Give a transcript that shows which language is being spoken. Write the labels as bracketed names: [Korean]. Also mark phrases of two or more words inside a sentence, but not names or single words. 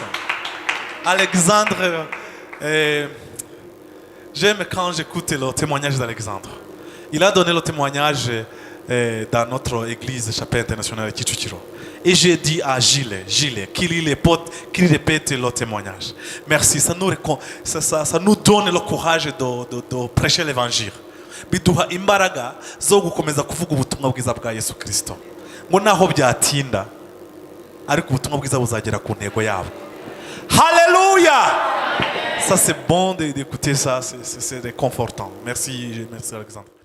[French] Alexandre, j'aime quand j'écoute le témoignage d'Alexandre. Il a donné le témoignage dans notre église Chapelle Internationale Kicukiro. Et j'ai dit à Gilles, qu'il répète le témoignage. Merci, ça nous donne le courage de prêcher l'évangile. [Kinyarwanda] Biduha imbaraga zo gukomeza kuvuga ubutumwa bwiza bwa Yesu Kristo. Ngo naho byatinda ariko ubutumwa bwiza buzagera ku ntego yabo. [French] Alléluia! Ça c'est bon d'écouter ça, c'est réconfortant. Merci Alexandre.